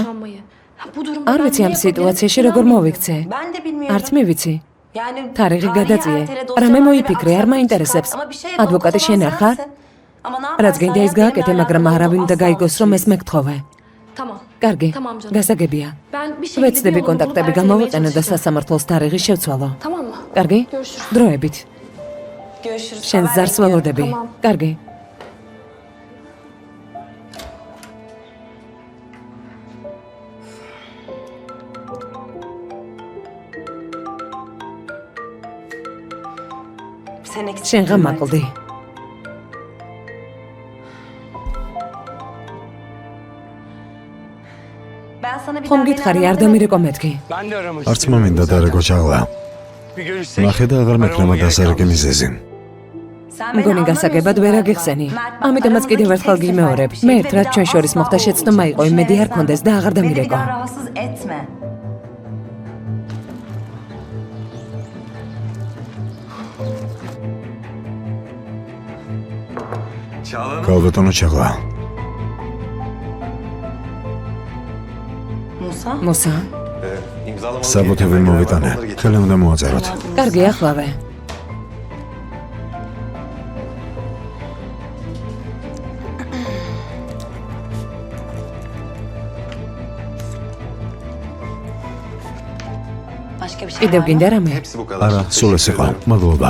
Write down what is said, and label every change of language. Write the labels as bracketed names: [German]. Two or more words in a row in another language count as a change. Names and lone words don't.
[Georgian] არ ვიცი ამ სიტუაციაში როგორ მოვიქცე. [Turkish] Ben de bilmiyorum. [Georgian] არც მე ვიცი. [Turkish] Yani [Georgian] თარიღი გადაწიე. [Turkish] ertele [Georgian] რამე [Turkish] dosyalar [Georgian] მოიფიქრე, არ [Turkish] yaparsın. [Georgian] მაინტერესებს. [Turkish] Ama bir şey [Georgian] ადვოკატი შენ არ ხარ? [Turkish] Ama ne [Georgian] რაც გინდა ის [Turkish] yaparsan [Georgian] გააკეთე, [Turkish] yap, [Georgian] მაგრამ არ [Turkish] benimle [Georgian] უნდა [Turkish] alakalı [Georgian] გაიგოს, რომ ეს [Turkish] asla [Georgian] მეკთხოვე. [Turkish] Tamam. [Georgian] კარგი, [Turkish] Tamam canım. [Georgian] გასაგებია. [Turkish] Ben bir şekilde [Georgian] ვეცდები [Turkish] bir yolunu [Georgian] კონტაქტები [Turkish] bulup [Georgian] გამოვიყენო და [Turkish] ertelemeye çalışacağım. [Georgian] სასამართლოს თარიღი შევცვალო. [Turkish] Tamam mı? [Georgian] კარგი? [Turkish] Görüşürüz. [Georgian] დროებით. [Turkish] Görüşürüz. [Georgian] შენ [Turkish] Haber [Georgian] ზარს [Turkish] bekliyorum. [Georgian] ველოდები. [Turkish] Tamam. [Georgian] კარგი. [Turkish] Sen eksik. [Georgian] შენ ღამაყლდი. [Turkish] Ben sana bir [Georgian] ხომ [Turkish] daha [Georgian] გითხარი, [Turkish] beni [Georgian] არ [Turkish] arama [Georgian] დამირეკო მეთქი. [Turkish] Ben de aramak [Georgian] არც მომინდა დარეკო ჩაღლა. [Turkish] Bir görüşsek. [Georgian] ნახე და აღარ მექნება დასარეკე მიზეზი. [Turkish] Sen beni [Georgian] მგონი გასაგებად ვერ [Turkish] anlamıyorsun [Georgian] აგიხსენი. [Turkish] galiba. Mert, [Georgian] ამიტომაც [Turkish] aramızdaki [Georgian] კიდევ ერთხელ [Turkish] tek [Georgian] გიმეორებ. [Turkish] sefer [Georgian] მე [Turkish] bir [Georgian] ერთ [Turkish] şey [Georgian] რაც ჩვენ [Turkish] bir [Georgian] შორის [Turkish] daha [Georgian] მოხდა [Turkish] asla [Georgian] შეცდომა იყო, იმედი არ [Turkish] düşünme [Georgian] ქონდეს და აღარ [Turkish] Beni bir [Georgian] დამირეკო. [Turkish] daha rahatsız etme. Çağla Hanım. [Georgian] ქალბატონო ჩაღლა. [Turkish] Musa. [Georgian] მოსა, [Turkish] İmzalamanız [Georgian] საბუთები [Turkish] gereken [Georgian] მოვიტანე. [Turkish] belgeler var, onları [Georgian] ხელი უნდა მოაწეროთ. კარგი, ახლავე. [Turkish] Başka bir şey [Georgian] კიდევ [Turkish] var mı? [Georgian] გინდა რამე? [Turkish] Hepsi bu kadar. [Georgian] არა, სულ ეს იყო. მადლობა.